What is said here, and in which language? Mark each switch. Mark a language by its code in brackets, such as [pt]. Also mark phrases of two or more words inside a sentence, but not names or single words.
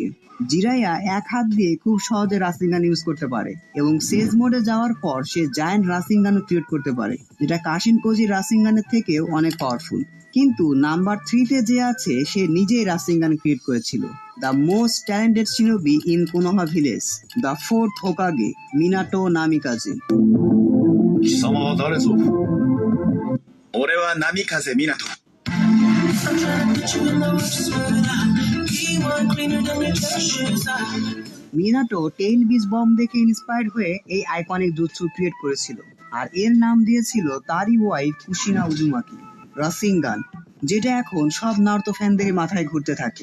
[bn] জিরায়া এক হাত দিয়ে খুব সহজে রাসিঙ্গান ইউজ করতে পারে, এবং [en] sage mode [bn] যাওয়ার পর সে জায়ান্ট রাসিঙ্গানও ক্রিয়েট করতে পারে, যেটা কাশিন কোজি রাসিঙ্গানের থেকেও অনেক পাওয়ারফুল। কিন্তু নাম্বার 3-তে যে আছে সে নিজেই রাসিঙ্গান ক্রিয়েট করেছিল। [en] The most talented shinobi in Konoha village, the 4th Hokage, Minato Namikaze. [ja] 貴様は誰ぞ。俺は波風湊。 [bn] মিনাটো [en] tail beast bomb [bn] দেখে ইন্সপায়ার্ড হয়ে এই আইকনিক জুৎসু ক্রিয়েট করেছিল, আর এর নাম দিয়েছিল তারই ওয়াইফ কুশিনা উজুমাকি, রাসিঙ্গান, যেটা এখন সব নারুতো ফ্যানদের মাথায় ঘুরতে থাকে।